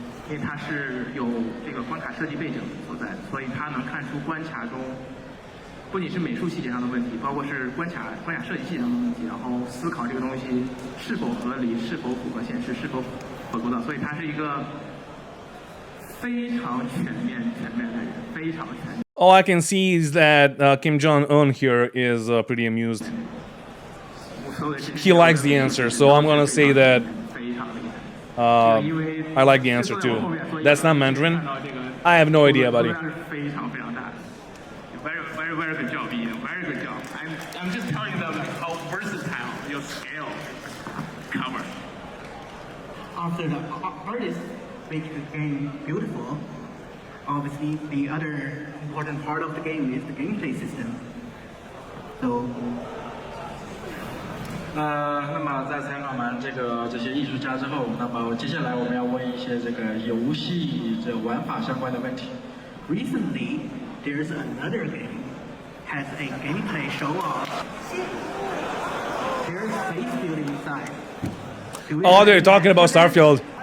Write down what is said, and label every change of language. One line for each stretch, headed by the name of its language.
Chinese: 因为它是有这个关卡设计背景所在，所以它能看出关卡中不仅是美术细节上的问题，包括是关卡设计细节上的问题，然后思考这个东西是否合理、是否符合现实、是否合构造，所以它是一个非常全面的人，非常全面。
English: All I can see is that Kim Jong-un here is pretty amused. He likes the answer, so I'm gonna say that. I like the answer too. That's not Mandarin. I have no idea, buddy. Very good job, Ian. Very good job. I'm just telling them how versatile your scale cover. After the artist make the game beautiful, obviously the other important part of the game is the gameplay system. So.
Chinese: 那么在采访完这些艺术家之后，那么接下来我们要问一些这个游戏这玩法相关的问题。
English: Recently, there's another game has a gameplay show off. There's space building inside. Oh, they're talking about Starfield.